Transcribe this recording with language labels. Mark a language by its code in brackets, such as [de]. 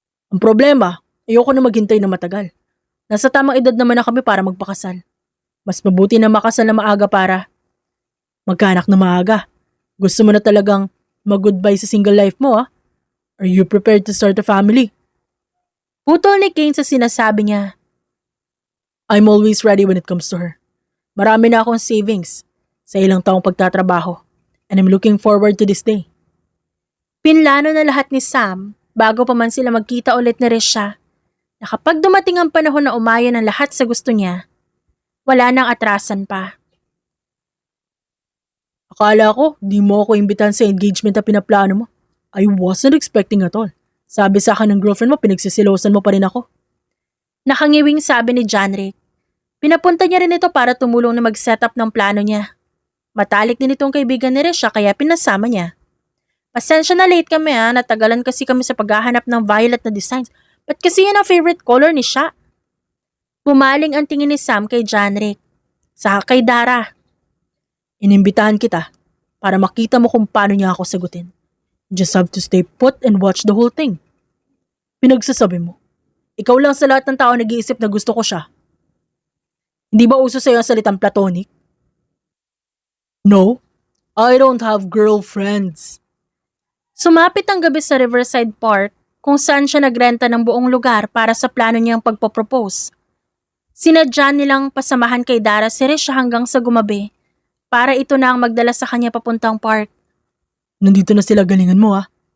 [tl] Ang problema, ayoko na maghintay na matagal. Nasa tamang edad naman na kami para magpakasal. Mas mabuti na makasal na maaga para magkaanak na maaga. Gusto mo na talagang mag-goodbye sa single life mo, ah? [en] Are you prepared to start a family? [tl] Putol ni Kane sa sinasabi niya. [en] I'm always ready when it comes to her. [tl] Marami na akong savings sa ilang taong pagtatrabaho, [en] and I'm looking forward to this day. [tl] Pinlano na lahat ni Sam bago pa man sila magkita ulit ni Risha na kapag dumating ang panahon na umayon ang lahat sa gusto niya, wala nang atrasan pa. Akala ko, di mo ako imbitan sa engagement na pinaplano mo. [en] I wasn't expecting at all. [tl] Sabi sa akin ng girlfriend mo, pinagsisilosan mo pa rin ako. Nakangiwing sabi ni Janrick. Pinapunta niya rin ito para tumulong na mag-set up ng plano niya. Matalik din itong kaibigan ni Risha kaya pinasama niya. Pasensya na late kami natagalan kasi kami sa paghahanap ng violet na designs. Ba't kasi yun ang favorite color ni Sha? Bumaling ang tingin ni Sam kay Janrick. Saka kay Dara. Inimbitahan kita para makita mo kung paano niya ako sagutin. [en] Just have to stay put and watch the whole thing. [tl] Pinagsasabi mo, ikaw lang sa lahat ng tao nag-iisip na gusto ko siya. Hindi ba uso sa'yo ang salitang platonic? [en] No, I don't have girlfriends. [tl] Sumapit ang gabi sa Riverside Park kung saan siya nagrenta ng buong lugar para sa plano niyang pagpopropose. Sinadya nilang pasamahan kay Dara si Risha hanggang sa gumabi para ito na ang magdala sa kanya papuntang park. Nandito na sila, galingan mo ah.